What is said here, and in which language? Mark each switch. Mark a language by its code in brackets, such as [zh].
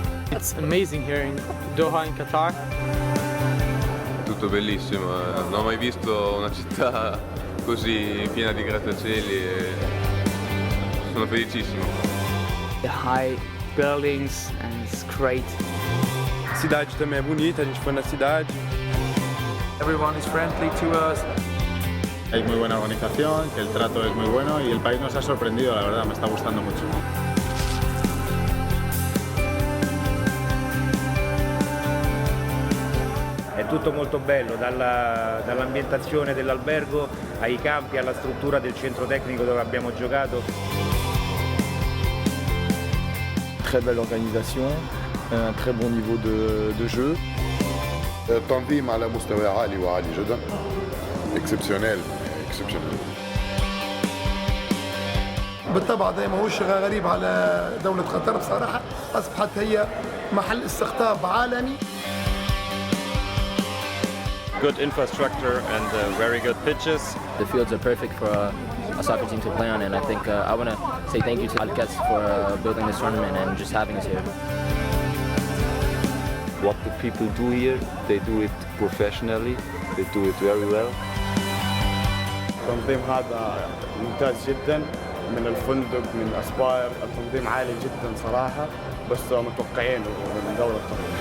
[en] It's amazing here in Doha in Qatar. [it] Tutto bellissimo, non ho mai visto una città così piena di grattacieli e sono felicissimo. [en] The high buildings and it's great. [pt] Cidade também é bonita, a gente foi na cidade. [en] Everyone is friendly to us. [es] Hay muy buena organización, que el trato es muy bueno y el país nos ha sorprendido, la verdad, me está gustando mucho. [it] È tutto molto bello, dall'ambientazione dell'albergo ai campi, alla struttura del centro tecnico dove abbiamo giocato. [fr] Très belle organisation, un très bon niveau de jeu. [ar] التنظيم على مستوى عالي وعالي جدا. اكسبسيونيل. بالطبع ده ماهوش غريب على دولة قطر بصراحة، أصبحت هي محل استقطاب عالمي. [en] Good infrastructure and very good pitches. The fields are perfect for a soccer team to play on, and I think I want to say thank you to Alkass for building this tournament and just having us here. What the people do here, they do it professionally, they do it very well. [ar] التنظيم هذا ممتاز جدا من الفندق من أسباير، التنظيم عالي جدا صراحة، بس متوقعين من دولة قطر.